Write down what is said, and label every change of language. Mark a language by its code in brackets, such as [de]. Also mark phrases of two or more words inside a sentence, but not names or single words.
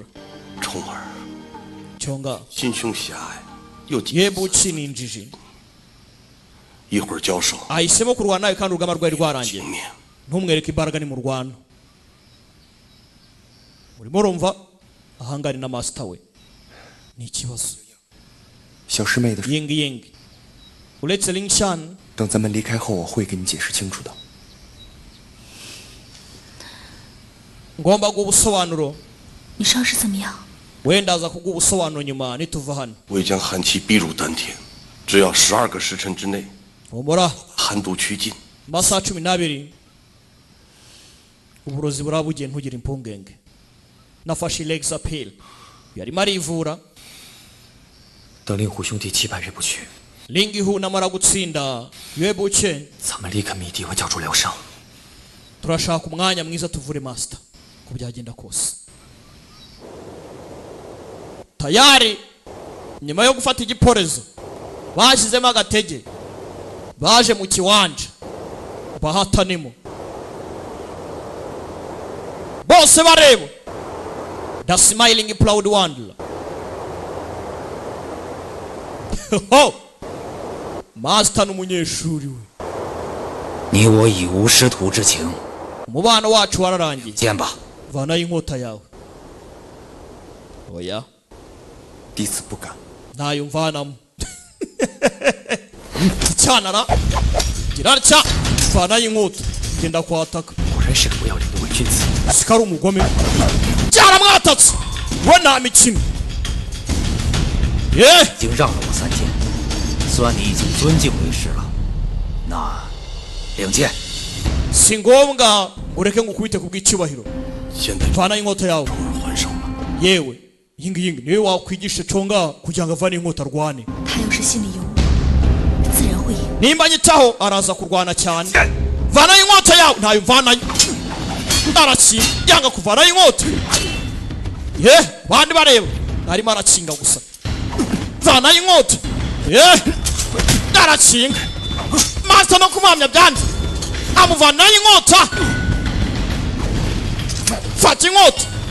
[zh] 冲儿 [rw] cyonga [zh] 心胸狭隘，又谨 [rw] Yebuchi ni injiji [zh] 一会儿交手， [rw] ahisemo kurwana nawe kandi urugamba rwari rwarangiye [zh] 情面 [rw] ntumwereke imbaraga ni mu rwano urimo urumva ahangari na master we ni ikibazo [zh] 小师妹的事， [rw] ying uretse Lingshan [zh] 等咱们离开后，我会给你解释清楚的。 [rw] ngomba guha ubusobanuro [zh] 你伤势怎么样？ [rw] wenda aza kuguha ubusobanuro nyuma nituva hano [zh] 未将寒气逼入丹田，只要12个时辰之内， [rw] humura [zh] 寒毒趋尽， [rw] amasaha 12 uburozi burabugiye ntugire impungenge nafashe Lexapil yarimo arivura [zh] 等令狐兄弟击败岳不群， [rw] Lingihu namara gutsinda Yebuche [zh] 咱们立刻密地和教主疗伤。 [rw] turashaka umwanya mwiza tuvure master ko byagenda kose tayari nyuma yo gufata igiporezo bashyizemo agatege baje mu kiwanja bahatanemo bose bareba the smiling proud wanderer ho master n'umunyeshuri we [zh] 你我已无师徒之情， [rw] umubano wacu wararangiye [zh] 见吧。 [rw] vanayo inkota yawe oya [zh] 弟子不敢。 [rw] ntayo mvanamo icyanara kirarya vanayo inkota genda kwataka [zh] 果然是个不要脸的伪君子。 [rw] siko ari umugome byaramwatatse we nta mikino ye [zh] 已经让了我3剑，算你已经尊敬为师了。那领剑， [rw] si ngombwa ngo ureke ngo ukubite ku bw'icyubahiro [zh] 现在 [rw] vanayo inkota yawe [zh] 冲儿还手了， [rw] yewe yingi niwe wakwigisha conga kugira ngo avane inkota arwane [zh] 他要是心里有我，自然会赢。 [rw] nimba nyitaho araza kurwana cyane vanayo inkota yawe ntayo mvanayo ndarakinga yanga kuvanayo inkota ye bandi bareba arimo arakinga gusa vanayo inkota arakinga master no kumuhamya byanze amuvanayo inkota fata inkota